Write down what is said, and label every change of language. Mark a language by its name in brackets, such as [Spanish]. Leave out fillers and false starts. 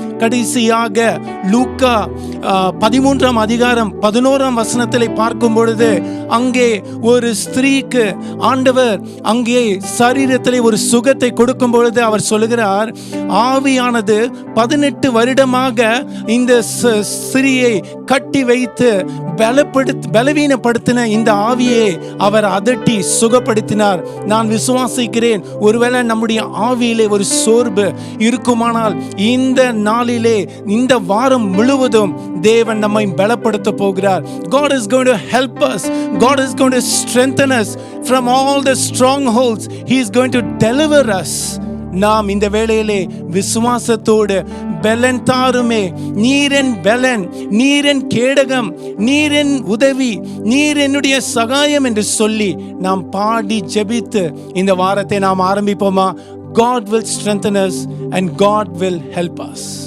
[Tamil] கடைசியாக லூக்கா 13 அதிகாரம் 11 வசனத்திலே பார்க்கும் பொழுது, அங்கே ஒரு ஸ்திரீக்கு ஆண்டவர் அங்கே சரீரத்திலே ஒரு சுகத்தை கொடுக்கும் பொழுது அவர் சொல்லுகிறார், ஆவியானது 18 வருடமாக இந்த ஸ்திரியை கட்டி வைத்து பலவீனப்படுத்தின இந்த ஆவியை அவர் அதட்டி சுகப்படுத்தினார். நான் விசுவாசிக்கிறேன், ஒருவேளை நம்முடைய ஆவியிலே ஒரு சோர்வு இருக்குமானால் இந்த நாளிலே, இந்த வாரம் முழுவதும் தேவன் நம்மை பலப்படுத்த போகிறார். [English] God is going to help us. God is going to strengthen us from all the strongholds. He is going to deliver us. [Tamil] நாம் இந்த வேளையிலே விசுவாசத்தோடு, பலன் தாருமே, நீரின் பலன், நீரின் கேடகம், நீரின் உதவி, நீர் என்னுடைய சகாயம் என்று சொல்லி நாம் பாடி ஜெபித்து இந்த வாரத்தை நாம் ஆரம்பிப்போமா? [English] God will strengthen us and God will help us.